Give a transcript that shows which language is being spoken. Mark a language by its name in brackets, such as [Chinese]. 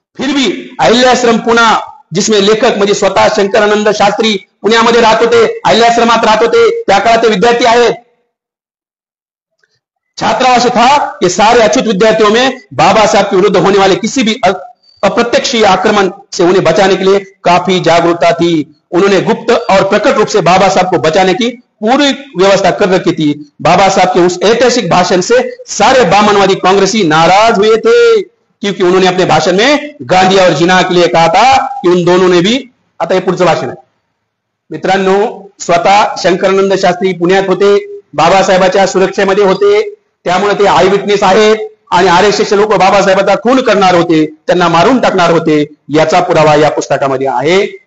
[Hindi] फिर भी अहिल्याश्रम पुणे, जिसमें लेखक [Marathi] म्हणजे स्वतः शंकरानंद शास्त्री पुण्यामध्ये राहत होते, अहिल्याश्रमात राहत होते, त्या काळात ते विद्यार्थी आहेत. [Hindi] छात्रावास था कि सारे अछूत विद्यार्थियों में बाबा साहब के विरुद्ध होने वाले किसी भी अप्रत्यक्ष आक्रमण से उन्हें बचाने के लिए काफी जागरूकता थी. उन्होंने गुप्त और प्रकट रूप से बाबा साहब को बचाने की पूरी व्यवस्था कर रखी थी. बाबा साहब के उस ऐतिहासिक भाषण से सारे बामनवादी कांग्रेसी नाराज हुए थे, क्योंकि उन्होंने अपने भाषण में गांधी और जिना के लिए कहा था कि उन दोनों ने भी. [Marathi] आता हे पुढचं भाषण आहे मित्रांनो. स्वतः शंकरानंद शास्त्री पुण्यात होते, बाबासाहेबांच्या सुरक्षेमध्ये होते, त्यामुळे ते आय विटनेस आहेत. आणि RSSचे लोक बाबासाहेबांचा खून करणार होते, त्यांना मारून टाकणार होते, याचा पुरावा या पुस्तकामध्ये आहे.